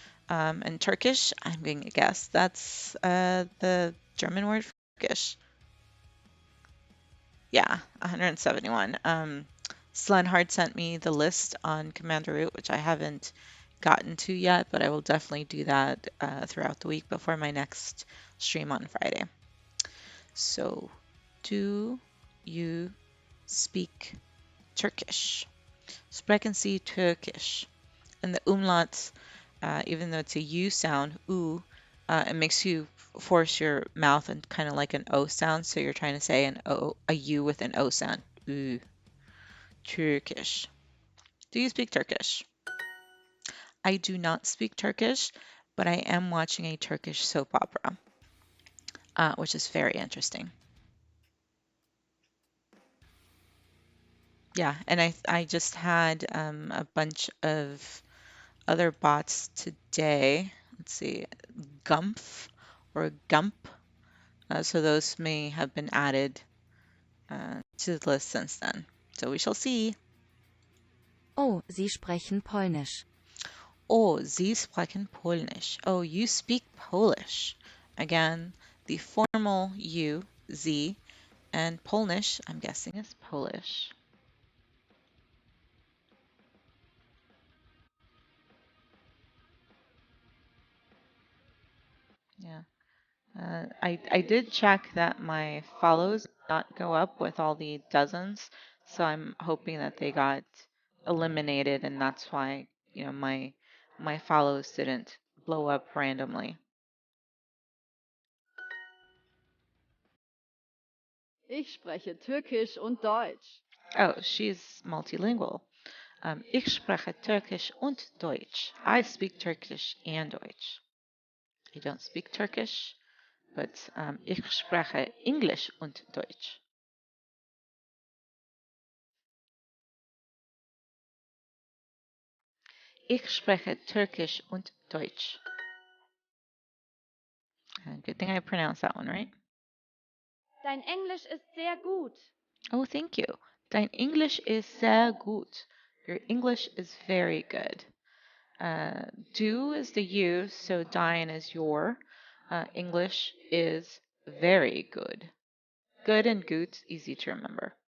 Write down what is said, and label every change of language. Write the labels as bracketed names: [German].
[English] In Turkish, I'm going to guess that's the German word for Turkish. Yeah, 171. Slenhard sent me the list on Commander Root, which I haven't gotten to yet, but I will definitely do that throughout the week before my next stream on Friday. So, do you speak Turkish? [German] Sprechen Sie Türkisch? [English] And the umlauts even though it's a U sound, oo, it makes you force your mouth and kind of like an O sound. So you're trying to say an O, a U with an O sound. Oo. Turkish. Do you speak Turkish? I do not speak Turkish, but I am watching a Turkish soap opera, which is very interesting. Yeah, and I just had a bunch of other bots today. Let's see, Gumpf or Gump. So those may have been added to the list since then. So we shall see. [German] Oh, Sie sprechen Polnisch. Oh, Sie sprechen Polnisch. [English] Oh, you speak Polish. Again, the formal you, Sie, and Polnish, I'm guessing, is Polish. Yeah. I did check that my follows did not go up with all the dozens, so I'm hoping that they got eliminated, and that's why, my follows didn't blow up randomly. [German] Ich spreche Türkisch und Deutsch. [English] Oh, she's multilingual. [German] Ich spreche Türkisch und Deutsch. [English] I speak Turkish and Deutsch. I don't speak Turkish, but [German] ich spreche English und Deutsch. Ich spreche Türkisch und Deutsch. [English] Good thing I pronounced that one right. [German] Dein Englisch ist sehr gut. [English] Oh, thank you. [German] Dein English is sehr gut. [English] Your English is very good. Du is the you, so dein is your. English is very good. Good and gut, easy to remember.